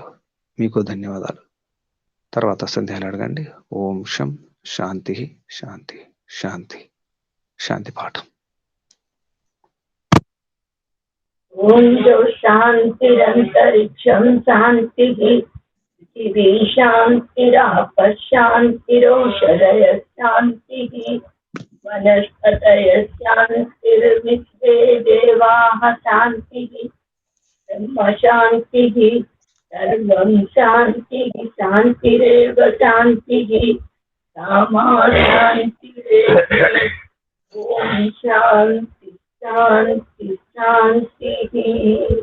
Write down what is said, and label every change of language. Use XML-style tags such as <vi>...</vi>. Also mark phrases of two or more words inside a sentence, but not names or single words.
<te>మీకు ధన్యవాదాలు. తర్వాత సందేహాలు అడగండి. ఓం శం. శాంతి శాంతి శాంతి. శాంతి పాఠం.</te> <sa>ఓం శాంతిరంతరిక్షం శాంతి. पृथिवी शान्तिराप शान्तिरोषधयः शान्तिः वनस्पतयः शान्तिर्विश्वे देवाः शान्तिः ब्रह्म शान्तिः सर्वं शान्तिः शान्तिरेव शान्तिः सामा शान्तिरेव ओम शांति शांति शांति।</sa>